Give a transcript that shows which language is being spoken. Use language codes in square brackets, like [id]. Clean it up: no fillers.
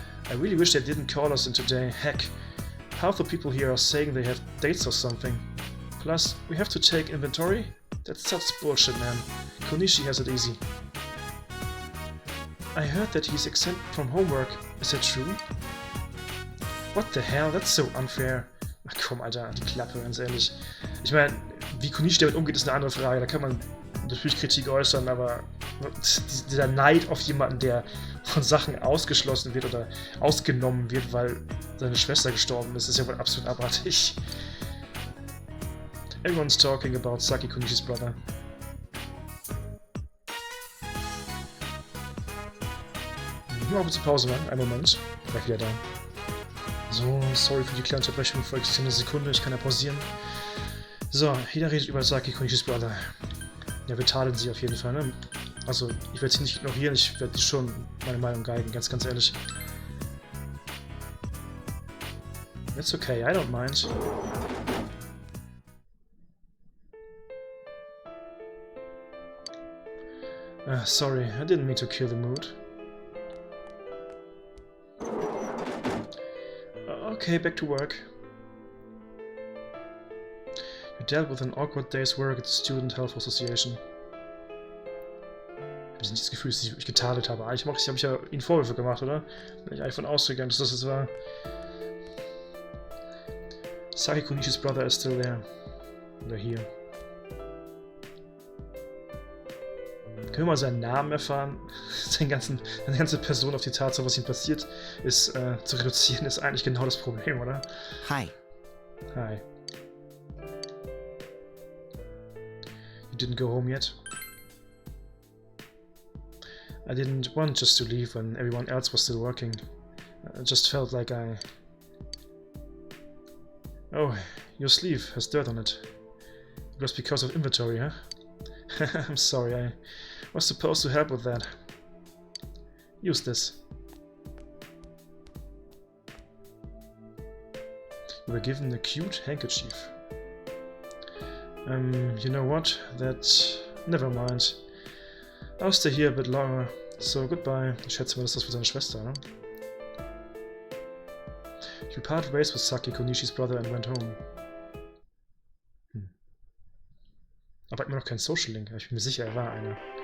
[en] I really wish they didn't call us in today. Heck, half the people here are saying they have dates or something. Plus, we have to take inventory? That's such bullshit, man. Konishi has it easy. I heard that he's exempt from homework. Is that true? What the hell? That's so unfair. [de] Ach komm, Alter, die Klappe, ganz ehrlich. Ich meine, wie Konishi damit umgeht, ist eine andere Frage. Da kann man natürlich Kritik äußern, aber dieser Neid auf jemanden, der von Sachen ausgeschlossen wird oder ausgenommen wird, weil seine Schwester gestorben ist ja wohl absolut abartig. [en] Everyone's talking about Saki Konishis brother. [de] Mal kurz Pause machen, einen Moment. Gleich wieder da. So, sorry für die kleine Unterbrechung, für eine Sekunde, ich kann ja pausieren. So, jeder redet über Saki Konishis brother. Ja, wir tadeln sie auf jeden Fall, ne? Also, ich werde sie nicht ignorieren, ich werde schon meine Meinung geigen, ganz ehrlich. [en] It's okay, I don't mind. Sorry, I didn't mean to kill the mood. Okay, back to work. You dealt with an awkward day's work at the Student Health Association. [de] Ich habe nicht das Gefühl, dass ich wirklich getadelt habe. Eigentlich habe ich ja Ihnen Vorwürfe gemacht, oder? Bin ich eigentlich von ausgegangen, dass das jetzt war. [en] Saki Konishis brother is still there. [de] Oder hier. Können wir mal seinen Namen erfahren? Seine ganze Person auf die Tatsache, was ihm passiert ist, zu reduzieren, ist eigentlich genau das Problem, oder? [en] Hi. Hi. You didn't go home yet? I didn't want just to leave when everyone else was still working. I just felt like I... Oh, your sleeve has dirt on it. It was because of inventory, huh? I'm sorry, I was supposed to help with that. Use this. You were given a cute handkerchief. You know what? Never mind. I'll stay here a bit longer. So, goodbye. [de] Ich schätze mal, das ist das für seine Schwester, ne? [en] You parted ways with Saki Konishis brother and went home. [de] Aber immer noch kein Social Link. Ich bin mir sicher, er war einer.